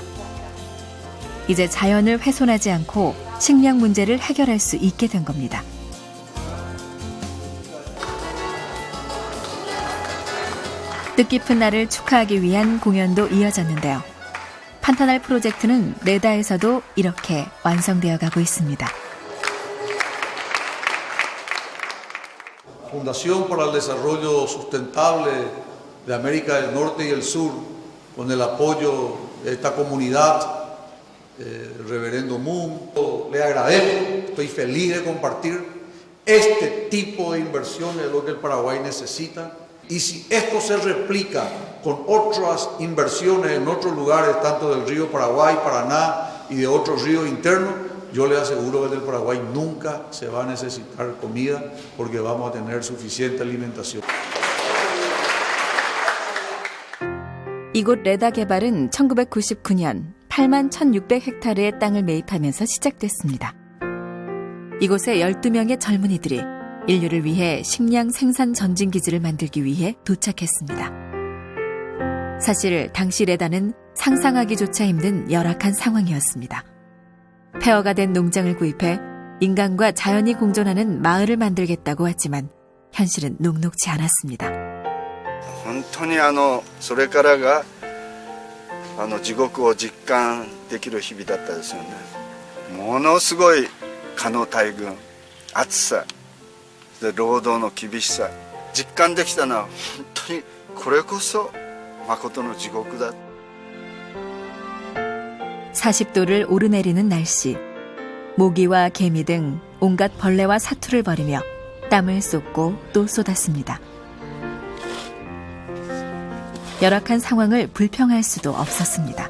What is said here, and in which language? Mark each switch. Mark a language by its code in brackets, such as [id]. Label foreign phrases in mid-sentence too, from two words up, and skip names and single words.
[ko] 이제 자연을 훼손하지 않고 식량 문제를 해결할 수 있게 된 겁니다. 뜻깊은 날을 축하하기 위한 공연도 이어졌는데요. 판타날 프로젝트는 레다에서도 이렇게 완성되어 가고 있습니다. [es] Fundación para el Desarrollo Sustentable de América del Norte y el Sur, con el apoyo de esta comunidad, Reverendo Moon. Le agradezco, estoy feliz de compartir este tipo de inversiones, lo que el Paraguay necesita. Y si esto se replica con otras inversiones en otros lugares, tanto del río Paraguay, Paraná y de otros ríos internos, yo les aseguro que del Paraguay nunca se va a necesitar comida porque vamos a tener suficiente alimentación. [ko] 이곳 레다 개발은 1999년 8만 1,600헥타르의 땅을 매입하면서 시작됐습니다. 이곳에 12명의 젊은이들이 인류를 위해 식량 생산 전진기지를 만들기 위해 도착했습니다. 사실 당시 레다는 상상하기조차 힘든 열악한 상황이었습니다. 폐허가 된 농장을 구입해 인간과 자연이 공존하는 마을을 만들겠다고 했지만 현실은 녹록지 않았습니다. [ja] 本当にそれからが地獄を実感できる日々だったですよね。ものすごい蚊の大群、暑さ、で労働の厳しさ、実感できたのは本当にこれこそ誠の地獄だ。 [ko] 40도를 오르내리는 날씨, 모기와 개미 등 온갖 벌레와 사투를 벌이며 땀을 쏟고 또 쏟았습니다. 열악한 상황을 불평할 수도 없었습니다.